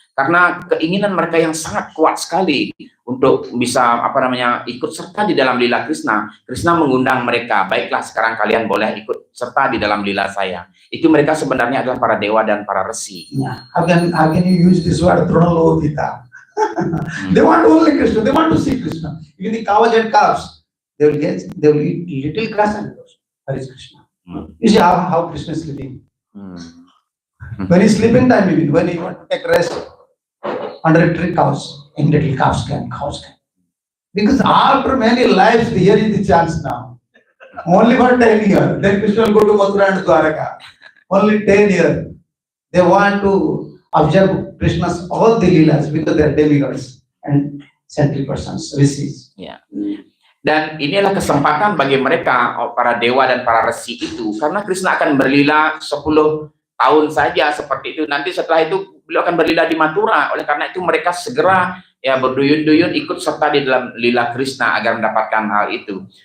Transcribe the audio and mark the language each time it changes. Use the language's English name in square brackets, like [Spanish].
[Indonesian] Karena keinginan mereka yang sangat kuat sekali untuk bisa ikut serta di dalam lila Krishna. Krishna mengundang mereka, baiklah sekarang kalian boleh ikut serta di dalam lila saya. Itu mereka sebenarnya adalah para dewa dan para resi. [English] Yeah. How can you use this word Trunalobhita? They want only Krishna. They want to see Krishna. Even the cows and calves, they will eat little grass and goes. Where is Krishna? You see how Krishna is sleeping. When he's sleeping time, even when he want to take rest under a tree, immediately cows can. Because after many lives, here is the chance now. Only for 10 years. Then Krishna will go to Mathura and Dwaraka. Only 10 years. They want to observe Krishna's all the leelas because they are demigods and saintly persons, rishis. Yeah. [Indonesian] Dan inilah kesempatan bagi mereka, para dewa dan para resi itu, karena Krishna akan berlila 10 tahun saja seperti itu. Nanti setelah itu beliau akan berlila di Mathura. Oleh karena itu mereka segera ya berduyun-duyun ikut serta di dalam lila Krishna agar mendapatkan hal itu.